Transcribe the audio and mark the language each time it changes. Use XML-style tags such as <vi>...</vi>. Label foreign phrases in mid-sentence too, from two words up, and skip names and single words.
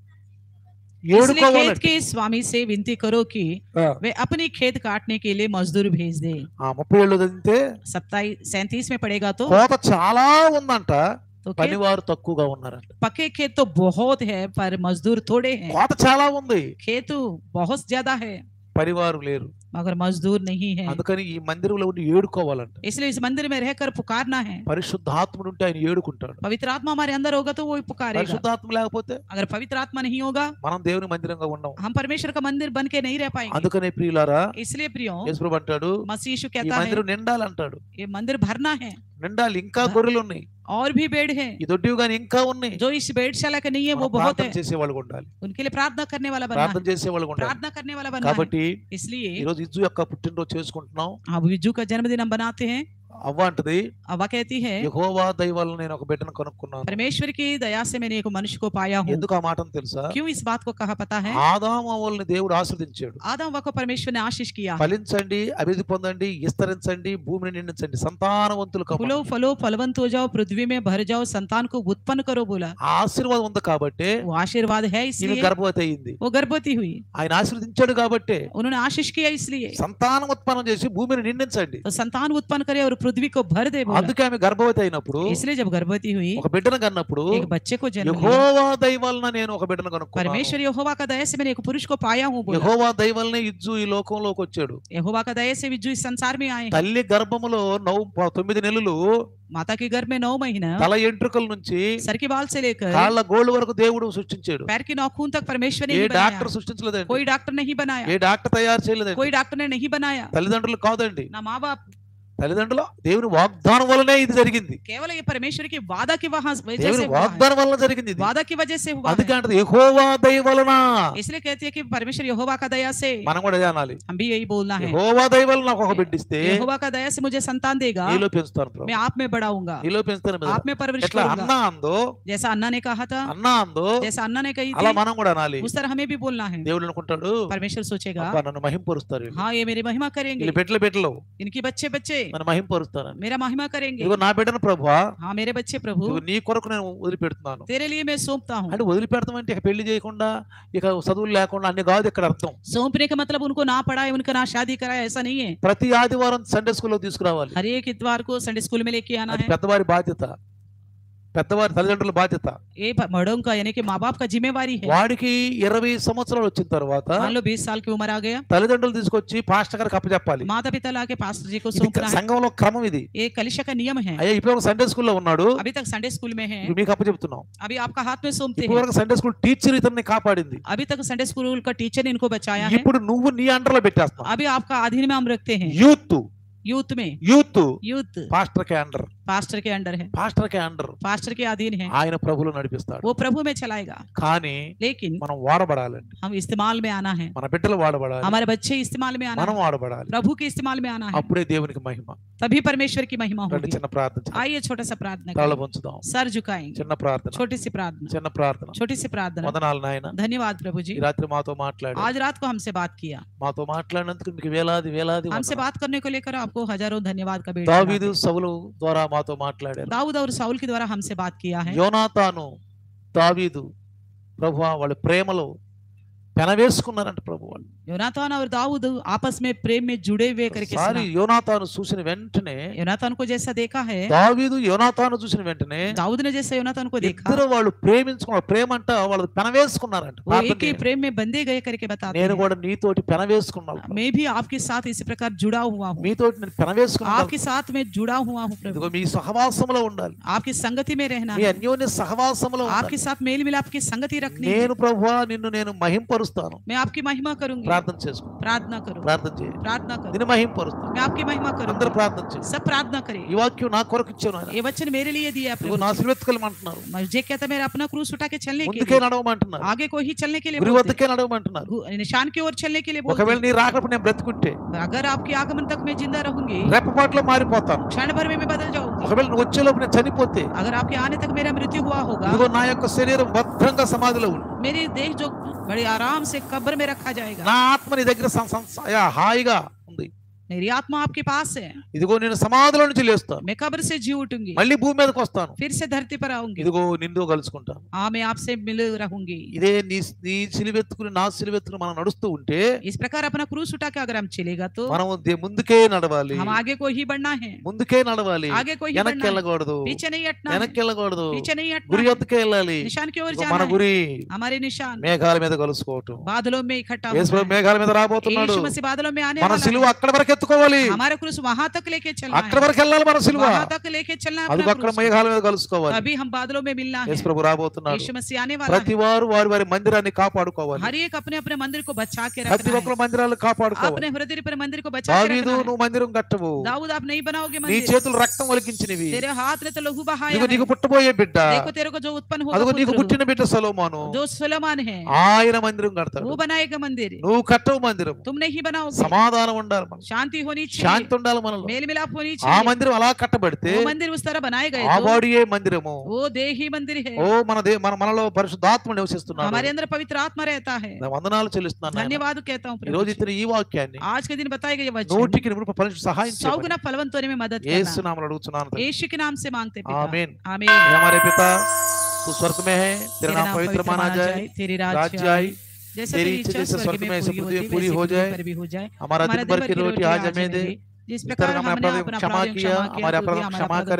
<hi>इसलिए खेत</hi> <te>ఏడుకోవాలంటే</te> <hi>के स्वामी से विनती करो कि वे अपनी खेत काटने के लिए मजदूर भेज दे।</hi> <te>37 చదివితే</te> <hi>37 में पड़ेगा तो</hi> <te>కోత చాలా ఉందంట,</te> <hi>तो खेत,</hi> <te>పనివారు తక్కువగా ఉన్నారంట।</te> <hi>पके खेत तो बहुत है पर मजदूर थोड़े हैं।</hi> <te>కోత చాలా ఉంది,</te> <hi>खेत बहुत ज्यादा है</hi> <te>పరివారు లేరు,</te> <hi>मगर मजदूर नहीं है।</hi> <te>అందుకని ఈ మందిరంలో ఉండి ఏడుకోవాలంట।</te> <hi>इसलिए इस मंदिर में रहकर पुकारना है।</hi> <te>పరిశుద్ధాత్ముడు ఉంటే ఆయన ఏడుకుంటాడు,</te> <hi>पवित्र आत्मा हमारे अंदर होगा तो वो ही पुकारेगा।</hi> <te>పరిశుద్ధాత్మ లేకపోతే</te> <hi>अगर पवित्र आत्मा नहीं होगा,</hi> <te>మనం దేవుని మందిరంగా ఉండం।</te> <hi>हम परमेश्वर का मंदिर बन के नहीं रह पाएंगे।</hi> <te>అందుకనే ప్రియులారా</te> <hi>इसलिए प्रियो,</hi> <te>యేసుప్రభు అంటాడు</te> <hi>मसीह यीशु</hi> <te>ఈ</te> <hi>कहता है</hi> <te>మందిరం నిండాలంటాడు,</te> <hi>ये मंदिर भरना है,</hi> <te>నిండాలి, ఇంకా గొర్రెలు ఉన్నాయి,</te> <hi>और भी बेड है</hi> <te>ఈ దొడ్డివి గాని ఇంకా ఉన్నాయి।</te> <hi>जो इस बेडशाला के नहीं है वो</hi> <te>మనం</te> <hi>बहुत</hi> <te>ప్రార్థన</te> <hi>है,</hi> <te>చేసేవాళ్ళు ఉండాలి,</te> <hi>उनके लिए प्रार्थना करने वाला बनना</hi> <te>ప్రార్థన</te> <hi>है,</hi> <te>చేసేవాళ్ళు ఉండాలి।</te> <hi>प्रार्थना करने वाला बनना है।</hi> <te>కాబట్టి</te> <hi>इसलिए</hi> <te>ఈ రోజు ఇజ్జు యొక్క పుట్టినరోజు చేసుకుంటున్నాం।</te> <hi>अब विजू का जन्मदिन हम बनाते हैं।</hi> <te>అవ్వ అంటది</te> <hi>अव्वा कहती है</hi> <te>యెహోవా దయ వలన నేను ఒక బిడ్డను కనుక్కున్నాను।</te> <hi>परमेश्वर की दया से मैंने एक मनुष्य को पाया हूँ।</hi> <te>ఎందుకు ఆ మాటను తెలుసా?</te> <hi>क्यों इस बात को कहा पता है?</hi> <te>ఆదాము అవ్వల్ని దేవుడు ఆశీర్వదించాడు,</te> <hi>आदम हव्वा को परमेश्वर ने आशीष किया,</hi> <te>ఫలించండి, అభివృద్ధి పొందండి, విస్తరించండి, భూమిని నిండించండి, సంతానవంతులు</te> <hi>फूलो</hi> <te>కమ్మని।</te> <hi>फलो फलवंत हो जाओ, पृथ्वी में भर जाओ, संतान को उत्पन्न करो बोला।</hi> <te>ఆ ఆశీర్వాదం ఉంది కాబట్టి</te> <hi>वो आशीर्वाद है,</hi> <te>ఈమె</te> <hi>इसलिए</hi> <te>గర్భవతి అయింది।</te> <hi>वो गर्भवती हुई।</hi> <te>ఆయన ఆశీర్వదించాడు కాబట్టి</te> <hi>उन्होंने आशीष किया, इसलिए</hi> <te>సంతానం ఉత్పన్నం చేసి భూమిని నిండించండి।</te> <hi>तो संतान उत्पन्न करे और पृथ्वी को भर दे बोला।</hi> <te>అందుకే ఆమె గర్భవతి అయినప్పుడు,</te> <hi>इसलिए जब गर्भवती हुई,</hi> <te>ఒక బిడ్డను కన్నప్పుడు</te> <hi>एक बच्चे को जन्म दिया।</hi> <te>యెహోవా దయ వలన నేను ఒక బిడ్డను కనుక్కున్నాను।</te> <hi>परमेश्वर यहोवा का दया से मैंने एक पुरुष को पाया हूँ बोला।</hi> <te>యెహోవా దయ వలనే ఇజ్జు ఈ లోకంలోకి వచ్చాడు।</te> <hi>यहोवा का दया से विजू इस संसार में आए हैं।</hi> <te>తల్లి గర్భములో 9 నెలలు</te> <hi>माता के गर्भ में 9 महीना</hi> <te>తల ఎంట్రుకల నుంచి</te> <hi>सर के बाल से लेकर</hi> <te>కాళ్ళ గోళ్ళు వరకు దేవుడు సృష్టించాడు।</te> <hi>पैर की नाखून तक परमेश्वर ने</hi> <te>ఏ</te> <hi>ही बनाया।</hi> <te>డాక్టర్ సృష్టించలేదండి,</te> <hi>कोई डॉक्टर नहीं बनाया,</hi> <te>ఏ డాక్టర్ తయారు చేయలేదండి,</te> <hi>कोई डॉक्टर ने नहीं बनाया,</hi> <te>తల్లిదండ్రులు కాదండి,</te> <hi>ना माँ बाप,</hi> <te>తల్లిదండ్రులు దేవుని వాగ్దానం వల్లనే ఇది జరిగింది।</te> <hi>केवल ये परमेश्वर की वादा की वजह से</hi> <te>దేవుని</te> <hi>हुआ है।</hi> <te>వాగ్దానం వల్ల జరిగింది ఇది।</te> <hi>वादा की वजह से हुआ</hi> <te>అందుకే</te> <hi>है।</hi> <te>అంటది యెహోవా దయ వలన।</te> <hi>इसलिए कहती है कि परमेश्वर यहोवा का दया से,</hi> <te>మనం కూడా అదే అనాలి,</te> <hi>हम भी यही बोलना है।</hi> <te>యెహోవా దయ వలన నాకు ఒక బిడ్డ ఇస్తే</te> <hi>यहोवा का दया से मुझे संतान देगा,</hi> <te>నీలో పెంచుతాను ప్రభు,</te> <hi>मैं आप में बढ़ाऊंगा,</hi> <te>నీలో పెంచుతాను ప్రభు।</te> <hi>आप में परवरिश</hi> <te>ఎట్లా</te> <hi>करूंगा।</hi> <te>అన్నా అందో,</te> <hi>जैसा अन्ना ने कहा था,</hi> <te>అన్నా అందో</te> <hi>जैसा अन्ना ने कही</hi> <te>అలా</te> <hi>थी,</hi> <te>మనం కూడా అనాలి।</te> <hi>उस तरह हमें भी बोलना है।</hi> <te>దేవుడు అనుకుంటాడు,</te> <hi>परमेश्वर सोचेगा,</hi> <te>అబ్బా నన్ను మహింపరుస్తారు వీళ్ళు,</te> <hi>हाँ ये मेरी महिमा करेंगे,</hi> <te>వీళ్ళు బిడ్డలు</te> <hi>इनकी बच्चे बच्चे</hi> <te>నన్ను మహింపరుస్తారని।</te> <hi>मेरा महिमा करेंगे।</hi> <te>ఇదిగో నా బిడ్డను ప్రభువా,</te> <hi>हाँ मेरे बच्चे प्रभु,</hi> <te>ఇదిగో నీ కొరకు నేను వదిలిపెడుతున్నాను।</te> <hi>तेरे लिए मैं सौंपता हूँ।</hi> <te>అంటే వదిలిపెడతాం అంటే ఇక పెళ్లి చేయకుండా, ఇక చదువులు లేకుండా అన్ని కాదు ఇక్కడ అర్థం।</te> <hi>सौंपने का मतलब उनको ना पढ़ाए, उनका ना शादी कराए, ऐसा नहीं है।</hi> <te>ప్రతి ఆదివారం</te> <en>Sunday schoolలో</en> <te>తీసుకురావాలి,</te> <hi>हर एक इतवार को</hi> <en>Sunday school</en> <hi>में लेके आना</hi> <te>అది</te> <hi>है।</hi> <te>పెద్దవారి బాధ్యత, పెద్దవారి తల్లిదండ్రుల బాధ్యత।</te> <hi>ये बड़ों का यानी कि माँ बाप का जिम्मेवारी है।</hi> <te>వాడికి 20 సంవత్సరాలు వచ్చిన తర్వాత</te> <hi>मान लो 20 साल की उम्र आ गया,</hi> <te>తల్లిదండ్రులు తీసుకొచ్చి పాస్టర్ గారికి అప్పచెప్పాలి।</te> <hi>माता पिता लाके पास्टर जी को</hi> <te>ఇది</te> <hi>सौंपना है।</hi> <te>సంఘంలో క్రమం ఇది।</te> <hi>ये कलिशा का नियम है।</hi> <te>అయ్యా ఇప్పుడు</te> <en>Sunday schoolలో</en> <te>ఉన్నాడు,</te> <hi>अभी तक</hi> <en>Sunday school</en> <hi>में है,</hi> <te>ఇప్పుడు మీకు అప్పచెప్తున్నాం।</te> <hi>अभी आपका हाथ में सौंपते</hi> <te>ఇప్పుడు</te> <hi>हैं।</hi> <te>వరకు</te> <en>Sunday school teacher</en> <te>ఇతన్ని కాపాడింది,</te> <hi>अभी तक</hi> <en>Sunday school</en> <hi>का टीचर ने इनको बचाया है।</hi> <te>ఇప్పుడు నువ్వు నీ అండర్లో పెట్టేస్తావు।</te> <hi>अभी आपका अधीन में हम रखते हैं।</hi> <te>యూత్</te> <hi>यूथ में,</hi> <te>యూత్</te> <hi>यूथ पास्टर के अंडर, पास्टर के अंडर है, पास्टर के अंडर, पास्टर के अधीन है।</hi> <te>ఆయన ప్రభువులో నడిపిస్తాడు।</te> <hi>वो प्रभु में चलाएगा,</hi> <te>కానీ</te> <hi>लेकिन</hi> <te>మనం వాడబడాలండి,</te> <hi>हम इस्तेमाल में आना है।</hi> <te>మన బిడ్డలు వాడబడాలి,</te> <hi>हमारे बच्चे इस्तेमाल में आना</hi> <te>మనం</te> <hi>है,</hi> <te>వాడబడాలి,</te> <hi>प्रभु के इस्तेमाल में आना है,</hi> <te>అప్పుడే దేవునికి మహిమ।</te> <hi>तभी परमेश्वर की महिमा</hi> <te>రండి</te> <hi>होगी।</hi> <te>చిన్న ప్రార్థన చేద్దాం,</te> <hi>आइए छोटा सा प्रार्थना</hi> <te>తల</te> <hi>करें,</hi> <te>వంచుదాం,</te> <hi>सर झुकाएंगे,</hi> <te>చిన్న ప్రార్థన,</te> <hi>छोटी सी प्रार्थना,</hi> <te>చిన్న ప్రార్థన।</te> <hi>छोटी सी प्रार्थना।</hi> <te>వందనాలు నాయన,</te> <hi>धन्यवाद प्रभु जी,</hi> <te>ఈ రాత్రి మాతో మాట్లాడి,</te> <hi>आज रात को हमसे बात किया,</hi> <te>మాతో మాట్లాడినందుకు మీకు వేలాది వేలాది</te> <hi>हमसे</hi> <te>వందనాలు।</te> <hi>बात करने को लेकर आपको को हजारों धन्यवाद का भेंट</hi> <te>దావీదు</te> <hi>चढ़ाते हैं।</hi> <te>సౌలు ద్వారా మాతో మాట్లాడారు.</te> <hi>दाऊद और साउल के द्वारा हमसे बात किया है।</hi> <te>యోనాతాను దావీదు ప్రభువా వాళ్ళ ప్రేమలో పెనవేసుకున్నారంట ప్రభు వాళ్ళు.</te> <hi>योनातान और दाऊद आपस में प्रेम में जुड़े हुए करके</hi> <te>సారి</te> <hi>सुना।</hi> <te>యోనాతాను చూసిన వెంటనే</te> <hi>योनातान को जैसा देखा है,</hi> <te>దావీదు యోనాతాను చూసిన వెంటనే</te> <hi>दाऊद ने जैसे योनातान को देखा,</hi> <te>ఇద్దరు వాళ్ళు ప్రేమించుకున్నారు. ప్రేమ అంట వాళ్ళు పెనవేసుకున్నారంట.</te> <hi>वो एक ही प्रेम में बंधे गए करके बताते</hi> <te>నేను</te> <hi>हैं।</hi> <te>కూడా నీతోటి పెనవేసుకున్నాను,</te> <hi>मैं भी आपके साथ इसी प्रकार जुड़ा हुआ हूँ,</hi> <te>మీతోటి నేను పెనవేసుకున్నాను.</te> <hi>आपके साथ में जुड़ा हुआ हूँ प्रभु।</hi> <te>ఇదిగో మీ సహవాసంలో ఉండాలి,</te> <hi>आपकी संगति में रहना</hi> <te>మీ</te> <hi>है,</hi> <te>అన్యోన్య సహవాసంలో</te> <hi>आपके</hi> <te>ఉండాలి.</te> <hi>साथ मेल मिलाप की संगति रखनी है।</hi> <te>నేను ప్రభువా నిన్ను నేను మహింపరుస్తాను.</te> <hi>मैं आपकी महिमा करूंगी,</hi> <te>ప్రార్థన చేసుకో,</te> <hi>प्रार्थना करो,</hi> <te>ప్రార్థన చేయి.</te> <hi>प्रार्थना करो,</hi> <te>నిన్ను మహింపరుస్తాను.</te> <hi>मैं आपकी महिमा</hi> <te>అందరూ</te> <hi>करूंगी।</hi> <te>ప్రార్థన చేయి.</te> <hi>सब प्रार्थना करें।</hi> <te>ఈ వాక్యం నా కొరకు ఇచ్చాను ఆయన.</te> <hi>ये वचन मेरे लिए दिया</hi> <te>ఇదిగో</te> <hi>प्रभु।</hi> <te>నా సిలువెత్తుకెళ్ళమంటున్నారు,</te> <hi>मुझे कहता मेरा अपना क्रूस उठा के चलने के</hi> <te>ముందుకే</te> <hi>लिए,</hi> <te>నడవమంటున్నారు,</te> <hi>आगे को ही चलने के लिए</hi> <te>గురి</te> <hi>बोलते</hi> <te>వద్దకే నడవమంటున్నారు.</te> <hi>हैं, निशान की ओर चलने के लिए बोलते</hi> <te>ఒకవేళ</te> <hi>हैं।</hi> <te>నీ రాకడప్పుడు నేను బ్రతుకుంటే</te> <hi>अगर आपके आगमन तक मैं जिंदा रहूंगी,</hi> <te>రెప్పపాటులో మారిపోతాను.</te> <hi>क्षण भर में मैं बदल जाऊंगी।</hi> <te>ఒకవేళ నువ్వు వచ్చేలోపు నేను చనిపోతే</te> <hi>अगर आपके आने तक मेरा मृत्यु हुआ होगा,</hi> <te>ఇదిగో నా యొక్క శరీరం భద్రంగా సమాధిలో ఉంది,</te> <hi>मेरी देह जो बड़े आराम से कब्र में रखा जाएगा।</hi> <te>నా ఆత్మ నీ దగ్గర హాయిగా ఉంది.</te> <hi>मेरी आत्मा आपके पास है,</hi> <te>ఇదిగో నేను సమాధిలో నుంచి లేస్తాను,</te> <hi>मैं कब्र से जी उठूंगी,</hi> <te>మళ్ళీ భూమి మీదకి వస్తాను,</te> <hi>फिर से धरती पर आऊंगी,</hi> <te>ఇదిగో నిన్ను కలుసుకుంటాను.</te> <hi>हाँ मैं आपसे मिल रहूंगी।</hi> <te>ఇదే నీ నీ సిలువెత్తుకుని నా సిలువెత్తుకుని మనం నడుస్తూ ఉంటే</te> <hi>इस प्रकार अपना क्रूस उठा के अगर हम चलेगा तो</hi> <te>మనం ముందుకే నడవాలి,</te> <hi>हम आगे को ही बढ़ना है,</hi> <te>ముందుకే నడవాలి,</te> <hi>आगे को ही</hi> <te>వెనక్కి</te> <hi>बढ़ना है,</hi> <te>వెళ్ళకూడదు,</te> <hi>पीछे नहीं हटना है,</hi> <te>వెనక్కి వెళ్ళకూడదు,</te> <hi>पीछे नहीं हटना</hi> <te>గురి</te> <hi>है,</hi> <te>వద్దకే వెళ్ళాలి.</te> <hi>निशान की ओर</hi> <te>ఇదిగో</te> <hi>जाना</hi> <te>మన</te> <hi>है,</hi> <te>గురి</te> <hi>हमारे निशान</hi> <te>మేఘాల మీద కలుసుకోవటం.</te> <hi>बादलों में इकट्ठा</hi> <te>యేసు</te> <hi>होना</hi> <te>ప్రభు మేఘాల మీద</te> <hi>है।</hi> <te>రాబోతున్నాడు.</te> <hi>यीशु मसीह बादलों में आने</hi> <te>మన</te> <hi>वाला</hi> <te>సిలువ</te> <hi>है।</hi> <te>అక్కడ వరకు ఎత్తుకోవాలి,</te> <hi>हमारा क्रूस वहां तक लेके चलना</hi> <te>అక్కడ</te> <hi>है,</hi> <te>వరకు వెళ్ళాలి మన సిలువ.</te> <hi>वहां तक लेके चलना है</hi> <te>అది</te> <hi>अपना</hi> <te>అక్కడ</te> <hi>क्रूस।</hi> <te>మేఘాల మీద కలుసుకోవాలి.</te> <hi>तभी हम बादलों में मिलना है।</hi> <te>యేసు ప్రభు రాబోతున్నాడు.</te> <hi>यीशु मसीह आने वाला</hi> <te>ప్రతి</te> <hi>है।</hi> <te>వారు వారి వారి మందిరాన్ని కాపాడుకోవాలి,</te> <hi>हर एक अपने अपने मंदिर को बचा के</hi> <te>ప్రతి</te> <hi>रखना</hi> <te>ఒక్కరు</te> <hi>है।</hi> <te>మందిరాలు కాపాడుకోవాలి.</te> <hi>अपने हृदय पर मंदिर को बचा के</hi> <te>దావీదు</te> <hi>रखना है।</hi> <te>నువ్వు మందిరం కట్టవు,</te> <hi>दाऊद आप नहीं बनाओगे</hi> <te>నీ</te> <hi>मंदिर,</hi> <te>చేతులు రక్తం ఒలికించినవి.</te> <hi>तेरे हाथ ने तो लहू बहाया</hi> <te>ఇదిగో</te> <hi>है।</hi> <te>నీకు పుట్టబోయే బిడ్డ,</te> <hi>देखो तेरे को जो उत्पन्न होगा</hi> <te>అదిగో నీకు</te> <hi>पुत्र,</hi> <te>పుట్టిన బిడ్డ సొలొమోను,</te> <hi>जो सुलेमान है,</hi> <te>ఆయన మందిరం కడతాడు.</te> <hi>वो बनाएगा मंदिर,</hi> <te>నువ్వు కట్టవు మందిరం.</te> <hi>तुम नहीं बनाओगे।</hi> <te>సమాధానం ఉండాలి మనలో,</te> <hi>शांति होनी चाहिए,</hi> <te>శాంతి ఉండాలి మనలో.</te> <hi>मेल मिलाप होनी</hi> <te>ఆ</te> <hi>चाहिए।</hi> <te>మందిరం అలా కట్టబడితే</te> <hi>वो मंदिर उस तरह बनाए गए</hi> <te>ఆ</te> <hi>तो</hi> <te>బాడీయే మందిరము.</te> <hi>वो देह ही मंदिर है।</hi> <te>ఓ మనలో పరిశుద్ధాత్మ నివసిస్తున్నాడు.</te> <hi>हमारे अंदर पवित्र आत्मा रहता है।</hi> <te>నా వందనాలు చెల్లిస్తున్నాను నాయనా.</te> <hi>धन्यवाद कहता हूँ</hi> <te>ఈ</te> <hi>प्रभु</hi> <te>రోజు</te> <hi>जी।</hi> <te>ఇతను ఈ వాక్యాన్ని</te> <hi>आज के दिन बताए गए ये वचन</hi> <te>నూటికి నూరు పరిశుద్ధ సహాయం</te> <hi>100</hi> <te>చేయమని</te> <hi>गुना फलवंत होने में मदद</hi> <te>యేసు</te> <hi>करना,</hi> <te>నామములో అడుగుతున్నాను తండ్రి.</te> <hi>यीशु के नाम से मांगते पिता। आमीन। आमीन। हे हमारे पिता तू स्वर्ग में है, तेरा तेरा नाम नाम पवित्र माना जाए, तेरी राज्य राज्य आए, आए, जैसे तेरी तेरी इच्छा इच्छा जैसे स्वर्ग में ऐसे पूरी होती पूरी वैसे हो पृथ्वी जाए। पर भी हो जाए। हमारा हमारा दिन भर की रोटी आज हमें दे, जिस इस प्रकार तरह हमें हमने अपराध अपना क्षमा अपराध किया, हमारे अपराध हमारा क्षमा अपराध</hi>